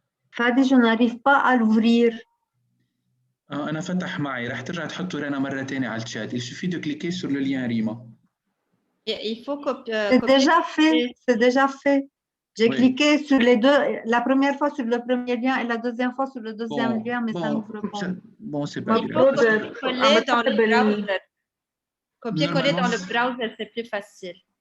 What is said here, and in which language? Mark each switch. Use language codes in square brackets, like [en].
[fr] Fadi, je n'arrive pas à l'ouvrir. [ar] أنا فتح معي، رح ترجع تحطوا رنا مرة تانية على الشات. [fr] Il suffit de cliquer sur le lien ريما. Il faut copier. C'est déjà fait, c'est déjà fait. J'ai cliqué sur les deux, la première fois sur le premier lien et la deuxième fois sur le deuxième lien, mais ça n'ouvre pas. Bon, c'est pas grave. Copier dans le browser. Copier-coller dans le browser, c'est plus facile.